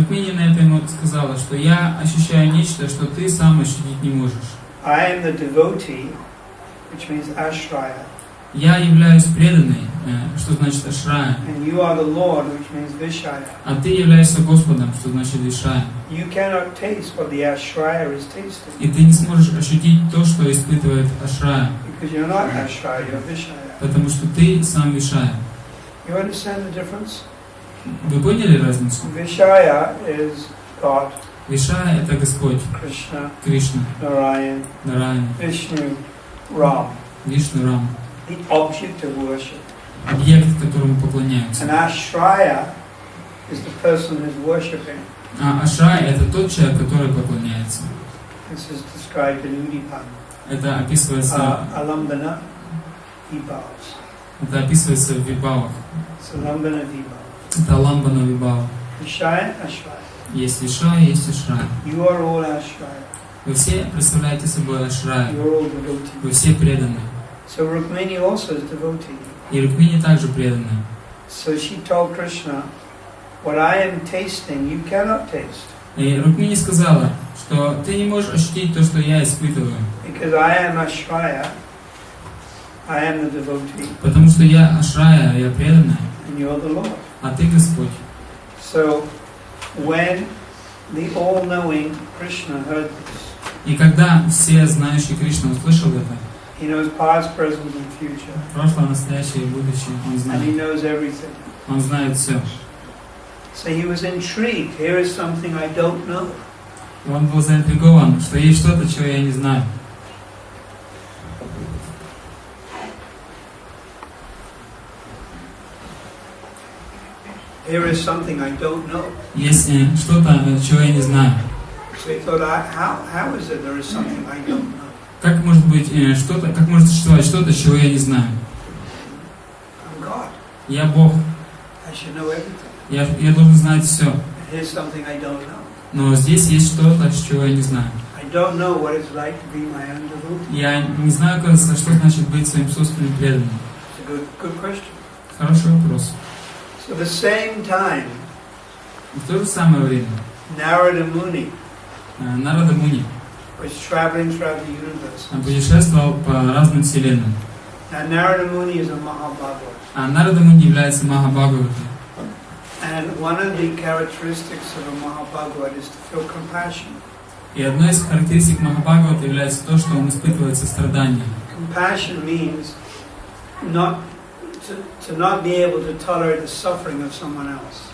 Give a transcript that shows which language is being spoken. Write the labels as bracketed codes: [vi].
[ru] И Рукмини на это ему сказала, что я ощущаю нечто, что ты сам ощутить не можешь. [en] I am the devotee, which means ashraya. [ru] Я являюсь преданной, что значит ашрая. [en] And you are the Lord, which means vishaya. [ru] А ты являешься Господом, что значит вишая. [en] You cannot taste what the ashraya is tasting. [ru] И ты не сможешь ощутить то, что испытывает ашрая. [en] Because you're not ashraya, you're vishaya. [ru] Потому что ты сам вишая. [en] You understand the difference? [ru] Вы поняли разницу? [en] Vishaya is God. [ru] Вишая — это Господь, [en] Krishna, [ru] Кришна, [en] Narayan, [ru] Нараяна, [en] Vishnu, Ram. [ru] Вишну, Рам. [en] The object of worship. [ru] Объект, которому поклоняются. [en] An ashraya is the person who's worshipping. [ru] А ашрай — это тот человек, который поклоняется. [en] This is described in Udipan. [ru] Это описывается. [sa] Alambana vibhavas. [ru] Это описывается в вибавах. [sa] Alambana vibhavas. [ru] Это ламбана вибава. [sa] Vishaya, ashraya. [ru] Есть вишая, есть ашрай. [en] You are all ashraya. [ru] Вы все представляете собой ашрай. [en] You are all devotee. [ru] Вы все преданы. [en] So Rukmini also is devotee. [ru] И Рукмини также преданы. [en] So she told Krishna, what I am tasting, you cannot taste. [ru] И Рукмини сказала, что ты не можешь ощутить то, что я испытываю. [en] Because I am ashraya, I am the devotee. [ru] Потому что я ашрая, я преданная. [en] And you are the Lord. [ru] А ты Господь. [en] So when the all-knowing Krishna heard this, [ru] И когда все знающие Кришна услышал это, [en] he knows past, present, and future. [ru] прошлое, настоящее и будущее, он [en] And he [ru] знает. [en] knows everything. [ru] Он знает все. [en] So he was intrigued. Here is something I don't know. [ru] И он был заинтригован, что есть что-то, чего я не знаю. [en] Here is something I don't know. [ru] Есть что-то, чего я не знаю. [en] So he thought, how is it there is something I don't know? [ru] Как может быть что-то, как может существовать что-то, чего я не знаю? [en] I'm God. [ru] Я Бог. [en] I should know everything. [ru] Я должен знать все. [en] Here's something I don't know. [ru] Но здесь есть что-то, чего я не знаю. [en] I don't know what it's like to be my own devotee. [ru] Я не знаю, кажется, что значит быть своим собственным преданным. [en] It's a good question. [ru] Хороший вопрос. [en] So at the same time, [ru] В то же самое время [en] Narada Muni [ru] Нарада Муни [en] was traveling throughout the universe. [ru] путешествовал по разным вселенным. [en] Now Narada Muni is a Mahabhagavad. [ru] А Нарада Муни является Махабхагаватом. [en] And one of the characteristics of a Mahabhagavad is to feel compassion. [ru] И одной из характеристик Махабхагавата является то, что он испытывает сострадание. [en] Compassion means to not be able to tolerate the suffering of someone else.